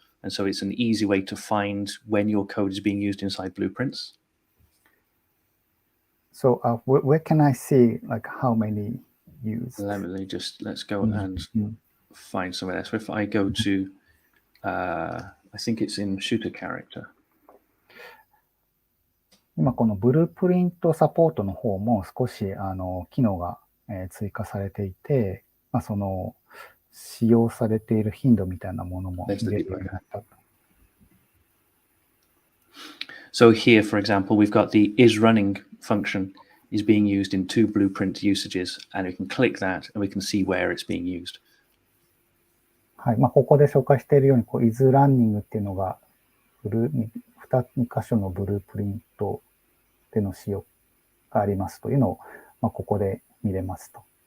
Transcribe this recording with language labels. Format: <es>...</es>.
<en>And so it's an easy way to find when your code is being used inside blueprints. So where can I see how many used? Let's go and find some of that. So if I go to, I think it's in shooter character.</en> <ja>今このブループリントサポートの方も少し機能が追加されていて、その使用されている頻度みたいなものも見れるようになった。</ja> <en>So here, for example, we've got the isRunning function is being used in 2 blueprint usages, and we can click that and we can see where it's being used.</en> <ja>はい、ここで紹介しているように、isRunning っていうのが2箇所のブループリントでの使用がありますというのを、ここで見れますと。</ja>